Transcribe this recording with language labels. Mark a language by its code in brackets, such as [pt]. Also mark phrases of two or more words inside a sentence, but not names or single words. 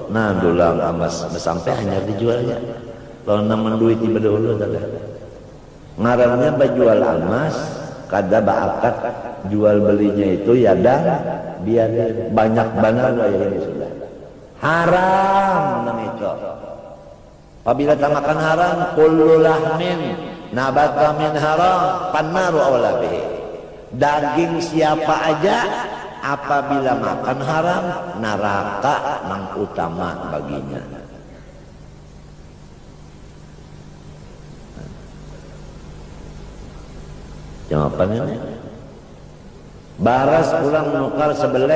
[bjn] Nah, dulang amas sampai hanya dijualnya. Kalau nang menduiti bedahulu adalah ngarannya berjual amas, kada baakat jual belinya itu ya dan biar banyak benar ya ini sudah haram nang itu. [id] Apabila tak makan haram, [ar] كل لحم نبت من حرام فالنار أولى به. [id] Daging siapa aja apabila makan haram, neraka yang utama baginya. [bjn] Jawabannya baras pulang menukar sebelek.